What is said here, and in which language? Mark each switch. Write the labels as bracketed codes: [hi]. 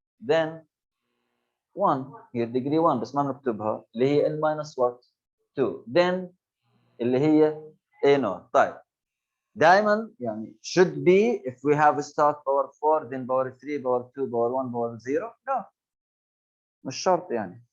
[en] Then [ar] 1 هي degree 1 بس ما بنكتبها اللي هي [en] n minus what [ar] 2. [en] Then [ar] اللي هي [en] a naught. [ar] طيب دائما يعني [en] should be if we have a start power 4 then power 3 power 2 power 1 power 0. No, [ar] مش شرط يعني.